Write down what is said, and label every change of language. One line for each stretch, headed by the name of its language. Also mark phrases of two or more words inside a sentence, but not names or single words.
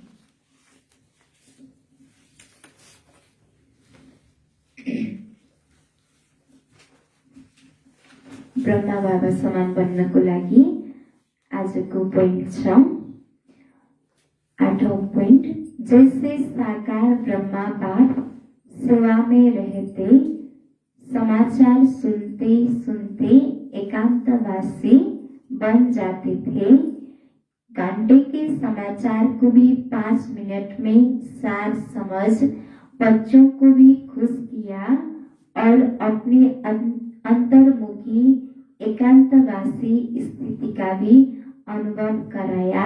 Nepali: ब्रह्मा बाबा समान बन्नको लागि आजको पोइन्ट छ 8औं पोइन्ट।
Hindi: जैसे साकार ब्रह्मा बाप सेवा में रहते समाचार सुनते सुनते एकांतवासी बन जाते थे। घंटे के समाचार को भी 5 मिनट में सार समझ बच्चों को भी खुश किया और अपने अंतर्मुखी एकांतवासी स्थिति का भी अनुभव कराया।